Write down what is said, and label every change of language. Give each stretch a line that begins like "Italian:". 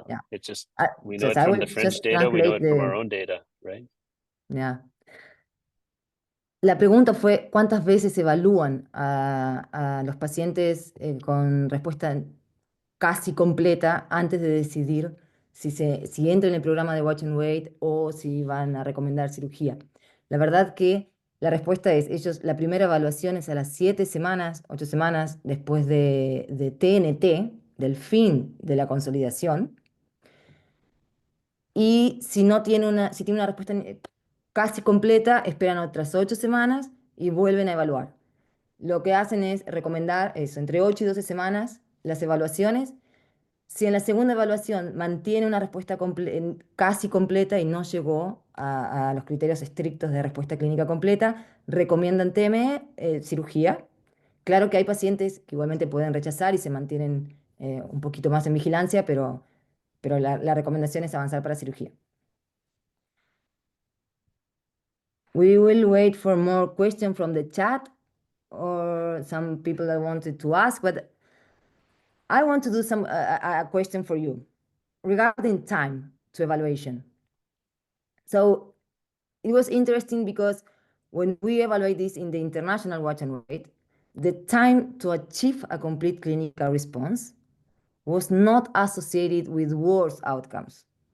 English: It's just we know it from the French data. We know it from our own data, right? Yeah.
Spanish: La pregunta fue, ¿cuántas veces evalúan a los pacientes con respuesta casi completa antes de decidir si entran en el programa de Watch and Wait o si van a recomendar cirugía? La verdad que la respuesta es, la primera evaluación es a las 7 semanas, 8 semanas después de TNT, del fin de la consolidación. Y si tiene una respuesta casi completa, esperan otras 8 semanas y vuelven a evaluar. Lo que hacen es recomendar eso, entre 8 y 12 semanas, las evaluaciones. Si en la segunda evaluación mantiene una respuesta casi completa y no llegó a los criterios estrictos de respuesta clínica completa, recomiendan TME, cirugía. Claro que hay pacientes que igualmente pueden rechazar y se mantienen un poquito más en vigilancia, pero la recomendación es avanzar para cirugía.
English: We will wait for more questions from the chat or some people that wanted to ask, but I want to do a question for you regarding time to evaluation. So it was interesting because when we evaluate this in the international watch and wait, the time to achieve a complete clinical response was not associated with worse outcomes.